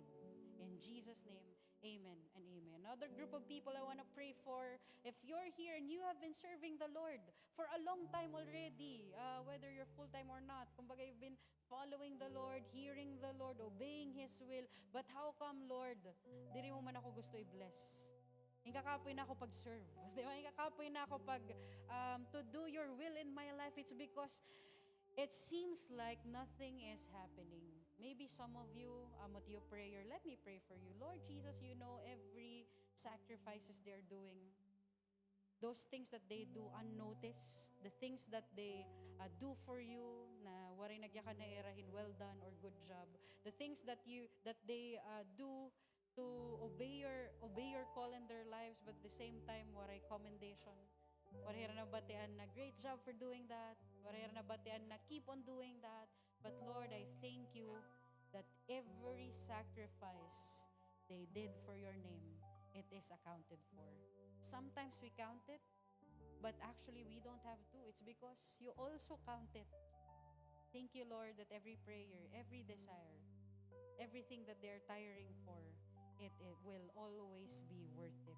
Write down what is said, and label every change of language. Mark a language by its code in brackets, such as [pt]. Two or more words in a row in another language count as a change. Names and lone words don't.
[en] In Jesus' name, amen and amen. Another group of people I want to pray for. If you're here and you have been serving the Lord for a long time already, whether you're full-time or not, kumbaga you've been following the Lord, hearing the Lord, obeying His will, but how come, [war] Lord, diri mo man ako gusto i-bless? Ingkakapoy na ako pag-serve. Di ba? Ingkakapoy na ako to do your will in my life. [en] It's because it seems like nothing is happening. Maybe some of you, with your prayer, let me pray for you. Lord Jesus, you know every sacrifices they're doing. Those things that they do unnoticed, the things that they do for you, [war] na waray nagyaka na erahin, [en] well done or good job. The things that they do to obey your call in their lives, but at the same time, [war] waray commendation. Waray na batian na [en] great job for doing that. [war] Waray na batian na [en] keep on doing that. But Lord, I thank you that every sacrifice they did for your name, it is accounted for. Sometimes we count it, but actually we don't have to. It's because you also count it. Thank you, Lord, that every prayer, every desire, everything that they're tiring for, it will always be worth it.